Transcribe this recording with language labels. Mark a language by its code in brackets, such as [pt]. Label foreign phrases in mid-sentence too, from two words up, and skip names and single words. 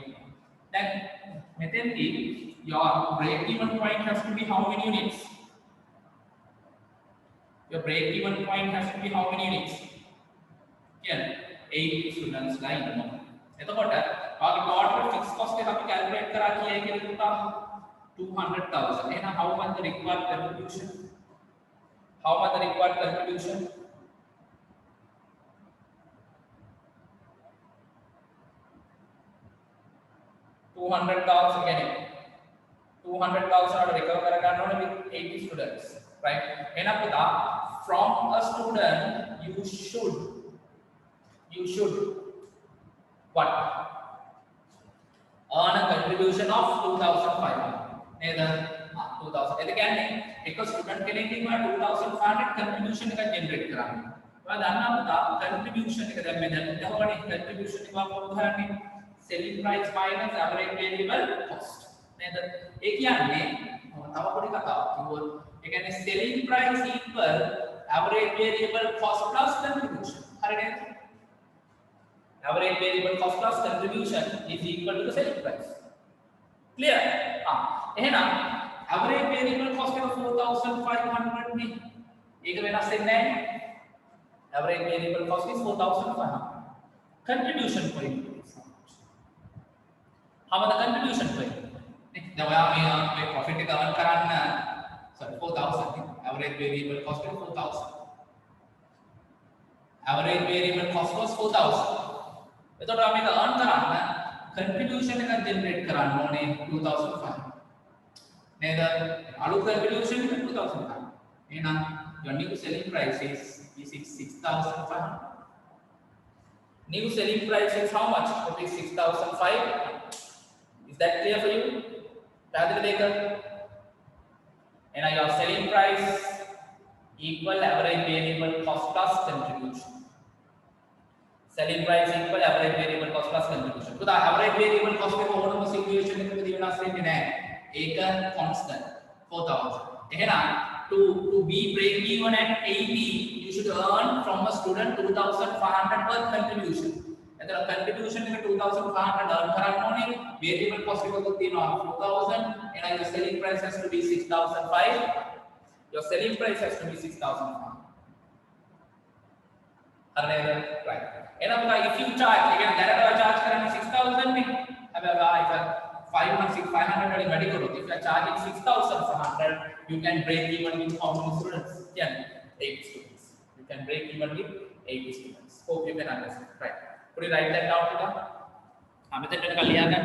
[en] Then, your break-even point has to be how many units? Your break-even point has to be how many units? Here, 8 students line. [si] එතකොට [en] our total fixed cost [si] එක අපි calculate කරා කීයද කියලා පුතා 200,000. [en] එහෙනම් how much the required contribution? How much the required contribution? $200,000 again. 200,000 recover [si] කරගන්න ඕනේ [en] with 80 students, right? [si] එහෙනම් පුතා [en] from a student you should what? Earn a contribution of 2,500. [si] නේද? 2000. ඒක කියන්නේ එක ස්ටුඩන්ට් කෙනෙක්ගෙන් 2,500 contribution එකක් generate කරන්නේ. ඔයා දන්නා පුතා contribution එක දැන් මේ දැන් උදාහරණේ contribution එක කොහොමද හොයන්නේ? [en] selling price minus average variable cost. [si] නේද? ඒ කියන්නේ තව පොඩි කතාවක් කිව්වොත් ඒ කියන්නේ [en] selling price equal average variable cost plus contribution. [si] හරි නේද? [en] Average variable cost plus contribution is equal to the selling price. Clear? [si] එහෙනම් [en] average variable cost [si] එක 4,500 නේ. ඒක වෙනස් වෙන්නේ නැහැ. [en] Average variable cost is 4,500. Contribution per unit. How much the contribution per unit? [si] දැන් ඔයා මේ profit එක earn කරන්න sorry 4,000. [en] Average variable cost is 4,000. average variable cost was 4000. [si] එතකොට අපි මේක earn කරන්න contribution එකක් generate කරන්න ඕනේ 2005. නේද? අලුත් contribution එක 2005. [en] එහෙනම් your new selling price is 6500. New selling price is how much? Rupees 6005. Is that clear for you? [si] පැහැදිලිද ඒක? [en] එහෙනම් your selling price equal average variable cost plus contribution. Selling price equal average variable cost plus contribution. So the average variable cost [si] එක ඕනම situation එකකදී වෙනස් වෙන්නේ නැහැ. ඒක constant 4000. [en] එහෙනම් to be break even at 80 you should earn from a student 2500 per contribution. [si] එතන contribution එක 2500 earn කරන්න ඕනේ. [en] Variable cost [si] එකකුත් තියෙනවා [en] 4000. එහෙනම් your selling price has to be 6005. Your selling price has to be 6005. Right. Enough if you charge again direct charge [si] කරන්නේ 6000 නේ. හැබැයි ඒක 500 වලින් වැඩි කරොත් [en] if you are charging 6500 you can break even with how many students? Yeah, 8 students. You can break even with 80 students. Hope you can understand. Right. Could you write that down to them? [si] මෙතෙන්ට කලියා ගන්න.